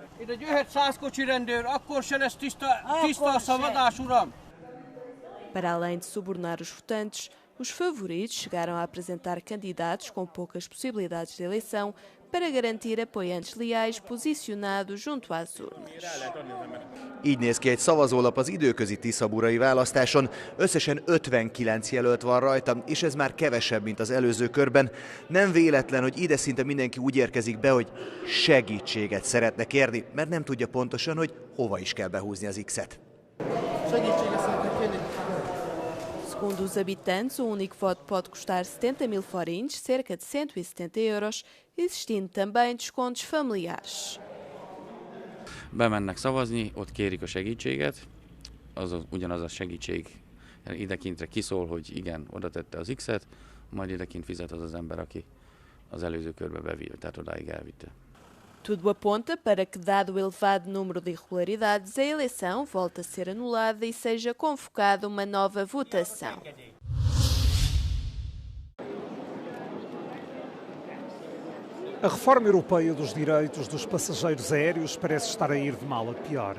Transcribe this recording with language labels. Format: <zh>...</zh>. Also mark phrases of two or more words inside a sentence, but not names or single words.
<pt>Para além de subornar os votantes, os favoritos chegaram a apresentar candidatos com poucas possibilidades de eleição para garantir apoiantes leais posicionados junto às urnas.</pt> <hu>Így néz ki egy szavazólap az időközi tiszaburai választáson. Összesen 59 jelölt van rajta, és ez már kevesebb, mint az előző körben. Nem véletlen, hogy ide szinte mindenki úgy érkezik be, hogy segítséget szeretne kérni, mert nem tudja pontosan, hogy hova is kell behúzni az X-et.</hu> <pt>Segundo os habitantes, o único voto pode custar 70 mil forints, cerca de 170 euros, existindo também descontos familiares.</pt> <hu>Bemennek szavazni, ott kérik a segítséget, ugyanaz a segítség idekintre kiszól, hogy igen, oda tette az X-et, majd idekint fizet az ember, aki az előző körbe bevitt, tehát odáig elvitte.</hu> <pt>Tudo aponta para que, dado o elevado número de irregularidades, a eleição volte a ser anulada e seja convocada uma nova votação. A reforma europeia dos direitos dos passageiros aéreos parece estar a ir de mal a pior.</pt>